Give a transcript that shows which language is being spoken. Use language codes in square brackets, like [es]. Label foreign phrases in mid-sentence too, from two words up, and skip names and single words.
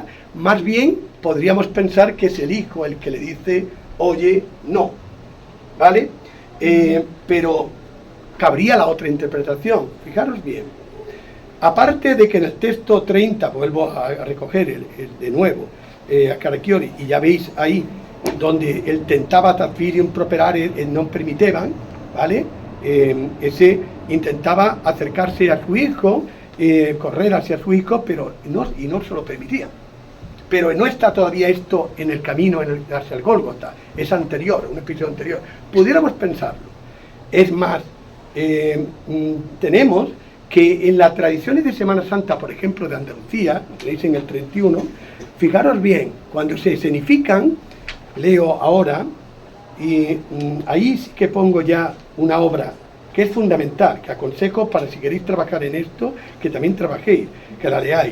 [es] Más bien podríamos pensar que es el hijo el que le dice, oye, no, ¿vale? Pero cabría la otra interpretación. Fijaros bien, aparte de que en el texto 30, vuelvo a recoger de nuevo, a Caraccioli, y ya veis ahí, donde él tentaba [la] transfirium properare non permittevan, [es] ¿vale? Ese intentaba acercarse a su hijo, correr hacia su hijo, pero no se lo permitía. Pero no está todavía esto en el camino hacia el Gólgota, es anterior, un episodio anterior. Pudiéramos pensarlo. Es más, tenemos que en las tradiciones de Semana Santa, por ejemplo, de Andalucía, tenéis en el 31, fijaros bien, cuando se escenifican, leo ahora, y ahí sí que pongo ya una obra que es fundamental, que aconsejo para si queréis trabajar en esto, que también trabajéis, que la leáis.